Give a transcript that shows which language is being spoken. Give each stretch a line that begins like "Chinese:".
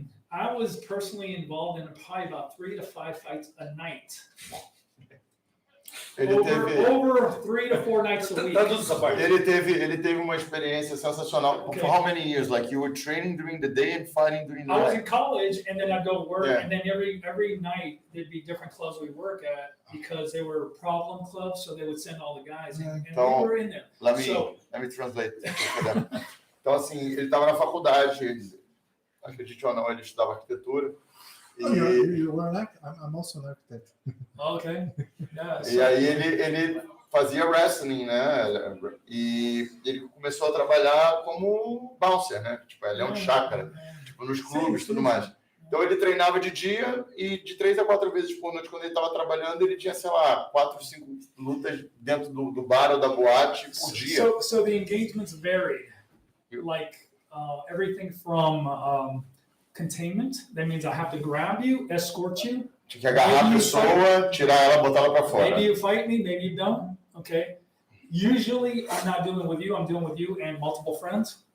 English: I was personally involved in probably about 3 to 5 fights a night. Over 3 to 4 nights a week.
Portuguese: Ele teve uma experiência sensacional.
English: Okay. For how many years? Like you were training during the day and fighting during the I was night? in college, and then I'd go to work, Yeah. and then every night there'd be different clubs we work at because they were problem clubs, so they would send all the guys, and
Portuguese: Então,
English: we were in there. Let So- me translate.
Portuguese: Então, assim, ele estava na faculdade, acredite ou não, ele estudava arquitetura.
English: Oh, you were I'm also an architect. Okay. Yeah.
Portuguese: E aí ele fazia wrestling, né? E ele começou a trabalhar como bouncer, né? Tipo, ele é um chácara, tipo, nos clubes e tudo mais. Então ele treinava de dia e de 3 a 4 vezes por noite, quando ele estava trabalhando, ele tinha, sei lá, 4, 5 lutas dentro do bar ou da boate por dia.
English: So the engagements varied. like everything from containment. That means I have to grab you, escort you.
Portuguese: Tinha que agarrar a pessoa, tirar ela, botar ela para fora.
English: Maybe you fight me, maybe you don't. Okay. Usually, I'm not dealing with you. I'm dealing with you and multiple friends.